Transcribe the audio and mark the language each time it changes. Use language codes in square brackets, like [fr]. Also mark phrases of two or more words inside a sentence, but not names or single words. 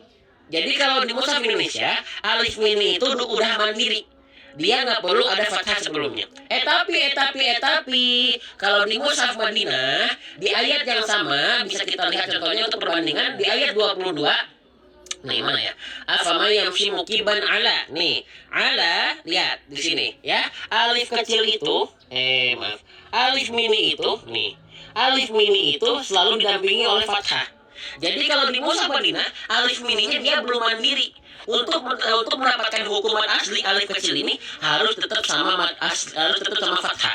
[id] Jadi kalau di mushaf Indonesia, alif mini itu udah mandiri. Dia nggak perlu ada fathah sebelumnya. Tapi kalau di mushaf Madinah di ayat yang sama, bisa kita lihat contohnya untuk perbandingan di ayat 22. Nih mana ya? [ar] أفمن يمشي مكبا على. [id] Nih, ala, lihat di sini ya. Alif kecil itu, alif mini itu, nih. Alif mini itu selalu didampingi oleh fathah. Jadi kalau di mushaf Madinah, alif mininya dia belum mandiri. Untuk mendapatkan hukuman asli, alif kecil ini harus tetap sama fathah.